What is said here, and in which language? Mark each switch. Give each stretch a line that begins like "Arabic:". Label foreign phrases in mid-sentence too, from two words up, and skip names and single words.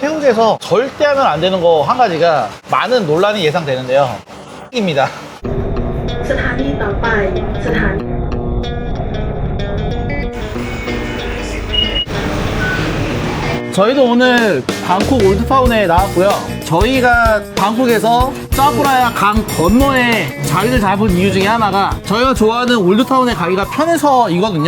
Korean: 태국에서 절대 하면 안 되는 거 한 가지가 많은 논란이 예상되는데요. 입니다.
Thai: สถานีต่อไปสถานี
Korean: 저희도 오늘 방콕 올드타운에 나왔고요. 저희가 방콕에서 짜브라야 강 건너에 자리를 잡은 이유 중에 하나가 저희가 좋아하는 올드타운에 가기가 편해서이거든요.